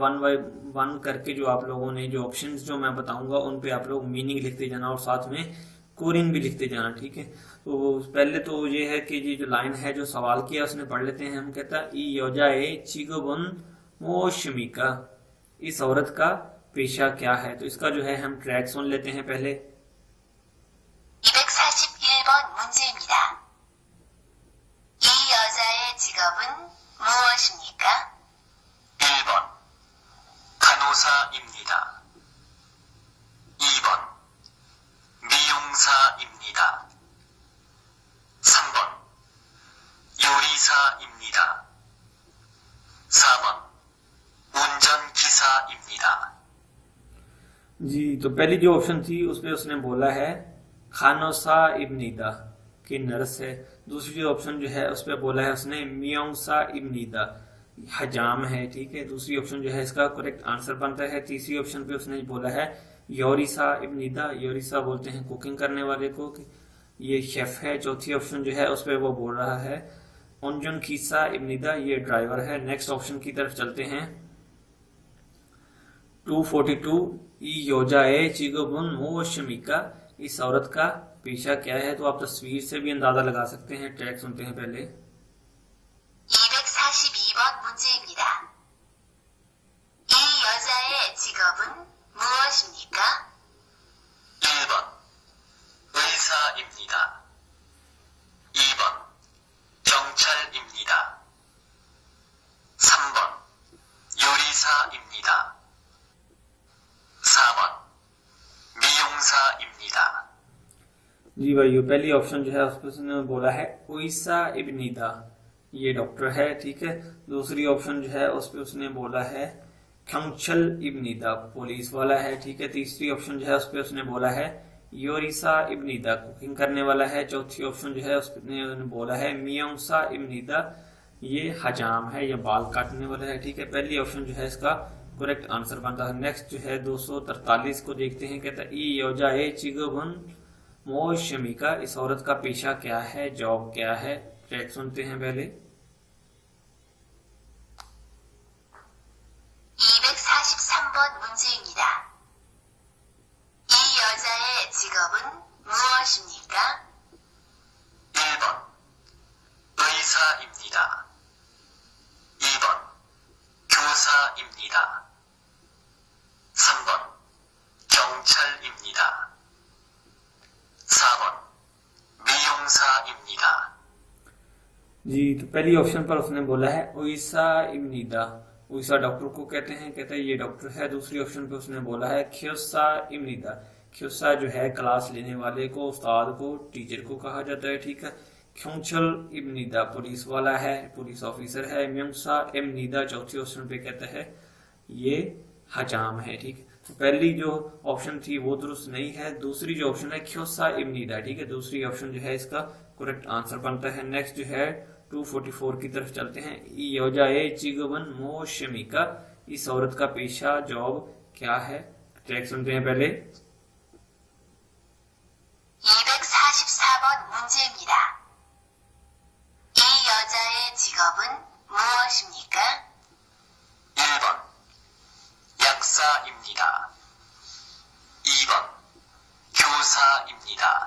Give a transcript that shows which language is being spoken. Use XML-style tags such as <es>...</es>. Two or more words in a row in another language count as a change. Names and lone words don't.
<hi>1 बाय 1 करके जो आप लोगों ने जो ऑप्शंस जो मैं बताऊंगा उन पे आप लोग मीनिंग लिखते जाना और साथ में कोरिंग भी लिखते जाना, ठीक है। तो पहले तो ये है कि ये जो लाइन है जो सवाल किया उसने पढ़ लेते हैं। हम कहता है</hi> <ko>여자의 직업은 무엇입니까,</ko> <hi>इस औरत का पेशा क्या है। तो इसका जो है हम ट्रैक सुन लेते हैं पहले।</hi> <ko>241번 문제입니다. 이 여자의 직업은 무엇입니까? 1번 간호사입니다. 2번 미용사입니다. 3번 요리사입니다. 4번 운전기사입니다.</ko> <hi>जी, तो पहली जो ऑप्शन थी उसमें उसने बोला है</hi> <ko>간호사 입니다</ko> <hi>की नर्स है। दूसरी ऑप्शन जो है उस पर बोला है उसने</hi> <ko>미용사 입니다</ko> <hi>हजाम है, ठीक है। दूसरी ऑप्शन जो है इसका</hi> <en>correct answer</en> <hi>बनता है। तीसरी ऑप्शन पे उसने बोला है</hi> <ko>요리사 입니다,</ko> <hi>योरिसा बोलते हैं कुकिंग करने वाले को, ये शेफ है। चौथी ऑप्शन जो है उस पर वो बोल रहा है</hi> <ko>운전 기사 입니다,</ko> <hi>ये ड्राइवर है।</hi> <en>next option</en> <hi>की तरफ चलते हैं। 242</hi> <ko>여자의 직업은 무엇입니까,</ko> <hi>इस औरत का पेशा क्या है। तो आप तस्वीर से भी अंदाजा लगा सकते हैं। ट्रैक सुनते हैं पहले।</hi> <ko>242번 문제입니다. 이 여자의 직업은 무엇입니까? 1번 의사입니다. 2번 경찰입니다. 3번 요리사입니다. 4번 मियोंसा입니다.</ko> <hi>जी भाइयों, पहली ऑप्शन जो है उसने बोला है</hi> <ko>의사 입니다,</ko> <hi>ये डॉक्टर है, ठीक है। दूसरी ऑप्शन जो है उस पे उसने बोला है</hi> <ko>경찰 입니다,</ko> <hi>पुलिस वाला है, ठीक है। तीसरी ऑप्शन जो है उस पे उसने बोला है</hi> <ko>요리사 입니다,</ko> <hi>कुकिंग करने वाला है। चौथी ऑप्शन जो है उसने बोला है</hi> <ko>미용사 입니다,</ko> <hi>ये हजाम है या बाल काटने वाला है, ठीक है। पहली ऑप्शन जो है इसका</hi> <en>correct answer</en> <hi>बनता है। नेक्स्ट जो है 243 को देखते हैं। कहता है</hi> <ko>이 여자의 직업은 무엇입니까,</ko> <hi>इस औरत का पेशा क्या है, जॉब क्या है। ट्रैक सुनते हैं पहले।</hi> <ko>243번 문제입니다. 이 여자의 직업은 무엇입니까? 1번 의사입니다. 2번 교사입니다. 3번 경찰입니다. 4번 미용사입니다.</ko> <hi>जी, तो पहली ऑप्शन पर उसने बोला है</hi> <ko>의사 입니다,</ko> <hi>ओइसा डॉक्टर को कहते हैं, कहते हैं ये डॉक्टर है। दूसरी ऑप्शन पे उसने बोला है</hi> <ko>교사 입니다,</ko> <hi>ख्योसा जो है क्लास लेने वाले को, उस्ताद को, टीचर को कहा जाता है, ठीक है।</hi> <ko>경찰 입니다</ko> <hi>पुलिस वाला है,</hi> <en>police officer</en> <hi>है।</hi> <ko>미용사 입니다</ko> <hi>चौथी ऑप्शन पे कहता है ये हजाम है, ठीक है। तो पहली जो ऑप्शन थी वो दुरुस्त नहीं है। दूसरी जो ऑप्शन है</hi> <ko>교사 입니다,</ko> <hi>ठीक है, दूसरी ऑप्शन जो है इसका</hi> <en>correct answer</en> <hi>बनता है। नेक्स्ट जो है 244 की तरफ चलते हैं।</hi> <ko>여자의 직업은 무엇입니까,</ko> <hi>इस औरत का पेशा जॉब क्या है। ट्रैक सुनते हैं पहले।</hi> <ko>244번 문제입니다. 이 여자의 직업은 무엇입니까? 1번 약사입니다. 2번 교사입니다.</ko>